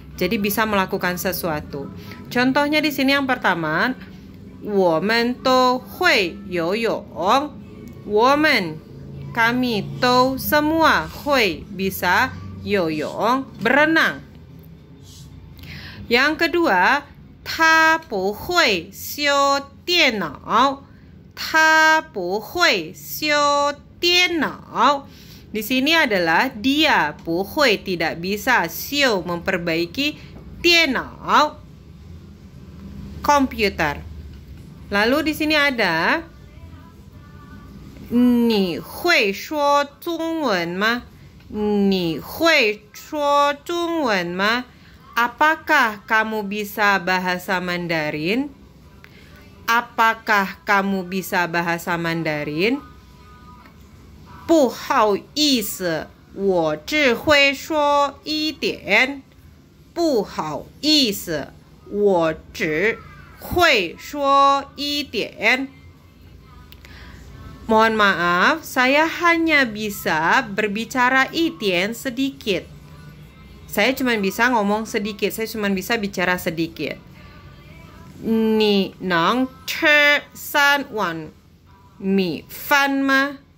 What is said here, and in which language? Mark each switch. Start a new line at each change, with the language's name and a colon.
Indonesian: Jadi bisa melakukan sesuatu. Contohnya di sini yang pertama,
Chinese: 我们都会游泳. 我们 kami 都 semua 会 bisa 游泳 berenang.
Indonesian: Yang kedua,
Chinese: 他不会修电脑. 他不会修电脑.
Indonesian: Di sini adalah dia 不会 tidak bisa 修 memperbaiki 电脑 komputer. Lalu di sini ada
Chinese: 你会说中文吗? 你会说中文吗?
Indonesian: Apakah kamu bisa bahasa Mandarin? Apakah kamu bisa bahasa Mandarin?
Chinese: 不好意思，我只会说一点。不好意思，我只会说一点。
Indonesian: Mohon maaf, saya hanya bisa berbicara idian sedikit. Saya cuma bisa ngomong sedikit, saya cuma bisa bicara sedikit.
Chinese: Ni nang che san wan mi fan ma.